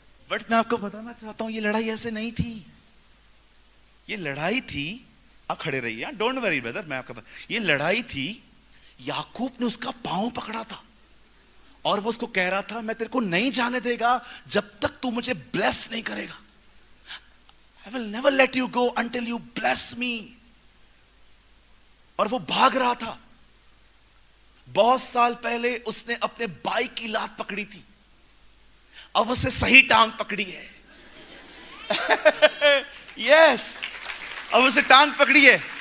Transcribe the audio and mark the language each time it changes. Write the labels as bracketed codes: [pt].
[hi] But मैं आपको बताना चाहता हूं ये लड़ाई ऐसे नहीं थी। ये लड़ाई थी, आप खड़े रहिए, [en] don't worry brother, [hi] मैं आपका ये लड़ाई थी, याकूब ने उसका पांव पकड़ा था और वो उसको कह रहा था मैं तेरे को नहीं जाने देगा जब तक तू मुझे ब्लेस नहीं करेगा। [en] I will never let you go until you bless me। [hi] और वो भाग रहा था। बहुत साल पहले उसने अपने भाई की लात पकड़ी थी, अब उसे सही टांग पकड़ी है। यस अब उसे टांग पकड़ी है।